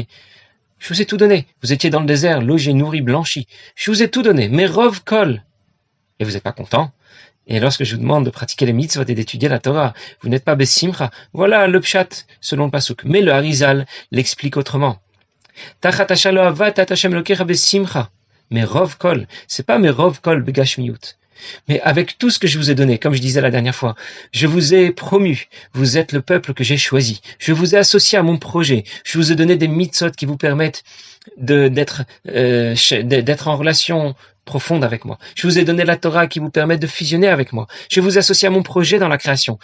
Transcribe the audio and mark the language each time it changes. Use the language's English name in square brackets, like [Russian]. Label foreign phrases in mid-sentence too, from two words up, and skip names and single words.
[French] Je vous ai tout donné. Vous étiez dans le désert, logé, nourri, blanchi. Je vous ai tout donné. Mais [Hebrew] רוב כל. [French] Et vous n'êtes pas content. Et lorsque je vous demande de pratiquer les mitzvot et d'étudier la Torah, vous n'êtes pas besimcha. Voilà le pshat selon le pasuk. Mais le Harizal l'explique autrement. [Hebrew] תחת לא עבדת השם אלוקיך בשמחה. Mais רוב כל, [French] c'est pas mais [Hebrew] רוב כל בגשמיות. [French] Mais avec tout ce que je vous ai donné, comme je disais la dernière fois, je vous ai promu, vous êtes le peuple que j'ai choisi, je vous ai associé à mon projet, je vous ai donné des mitzvot qui vous permettent d'être en relation profonde avec moi. Je vous ai donné la Torah qui vous permet de fusionner avec moi. Je vous ai associé à mon projet dans la création.